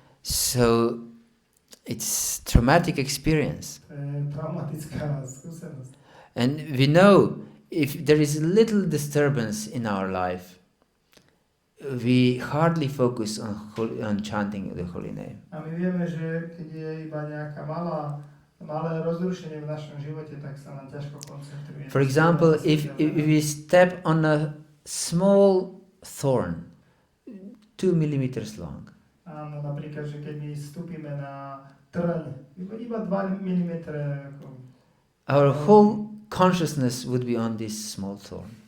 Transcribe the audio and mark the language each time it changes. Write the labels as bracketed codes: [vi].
[en] So it's traumatic experience. [sk] Traumatická skúsenosť. [en] And we know if there is little disturbance in our life, we hardly focus on chanting the holy name. [sk] A my vieme, že keď je iba nejaká malé rozrušenie v našom živote, tak sa nám ťažko koncentruje. [en] For example, if we step on a small thorn, 2 millimeters long. [sk] Áno, napríklad, že keď my vstúpime na trň, iba 2 mm. [en] Our whole consciousness would be on this small thorn.